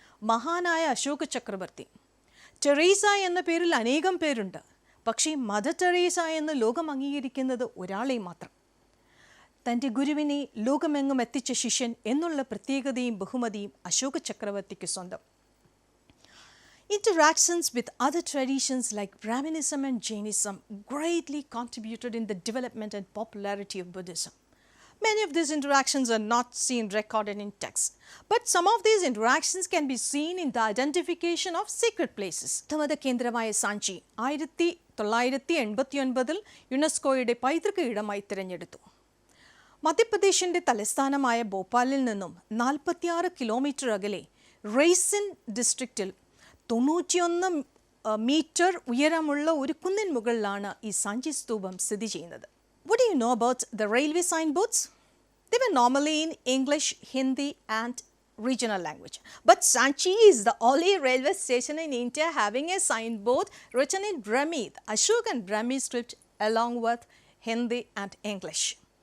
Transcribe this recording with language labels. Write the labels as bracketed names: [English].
[Malayalam] മഹാനായ അശോക ചക്രവർത്തി. ടെറേസ എന്ന പേരിൽ അനേകം പേരുണ്ട്. പക്ഷേ മദർ ടെറേസ എന്ന് ലോകം അംഗീകരിക്കുന്നത് ഒരാളെ മാത്രം. തൻ്റെ ഗുരുവിനെ ലോകമെങ്ങും എത്തിച്ച ശിഷ്യൻ എന്നുള്ള പ്രത്യേകതയും ബഹുമതിയും അശോക ചക്രവർത്തിക്ക് സ്വന്തം. [English] Interactions with other traditions like Brahminism and Jainism greatly contributed in the development and popularity of Buddhism. Many of these interactions are not seen recorded in text, but some of these interactions can be seen in the identification of sacred places. [Malayalam] ധമത കേന്ദ്രമായ സാഞ്ചി 1989 യുനെസ്കോയുടെ പൈതൃക ഇടമായി തിരഞ്ഞെടുത്തു. മധ്യപ്രദേശിൻ്റെ തലസ്ഥാനമായ ഭോപ്പാലിൽ നിന്നും 46 kilometre അകലെ റെയ്സിൻ ഡിസ്ട്രിക്റ്റിൽ 91 metre ഉയരമുള്ള ഒരു കുന്നിൻ മുകളിലാണ് ഈ സാഞ്ചി സ്തൂപം സ്ഥിതി ചെയ്യുന്നത്. [English] What do you know about the railway signboards? They were normally in English, Hindi and regional language. But Sanchi is the only railway station in India having a signboard written in Brahmi, Ashok and Brahmi script along with Hindi and English.